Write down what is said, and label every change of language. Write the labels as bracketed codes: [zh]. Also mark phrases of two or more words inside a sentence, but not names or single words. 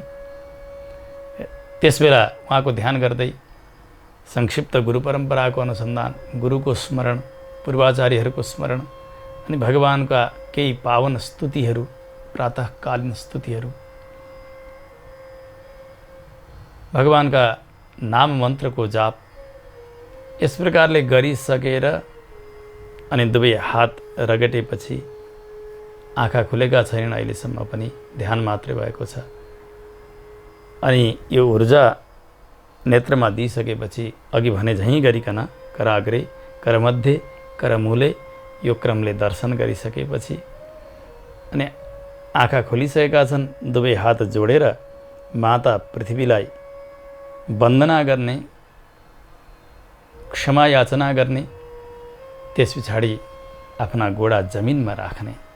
[ne] त्यसबेला उहाँको ध्यान गर्दै संक्षिप्त गुरु परम्पराको अनुसन्धान, गुरुको स्मरण, पूर्वाचार्यहरूको स्मरण अनि भगवानका केही पावन स्तुतिहरू, प्रातःकालीन स्तुतिहरू, भगवानका नाम मन्त्रको जाप, यस प्रकारले गरिसकेर अनि दुवै हात रगटेपछि आँखा खुलेका छैनन् अहिलेसम्म पनि, ध्यान मात्रै भएको छ। अनि यो ऊर्जा नेत्रमा दिइसकेपछि अघि भने झैँ गरिकन [sa] कराग्रे, करमध्ये, करमूले [ne] यो क्रमले दर्शन गरिसकेपछि अनि आँखा खोलिसकेका छन्, दुवै हात जोडेर माता पृथ्वीलाई वन्दना गर्ने, क्षमा याचना गर्ने, त्यस पछाडि आफ्ना गोडा जमिनमा राख्ने।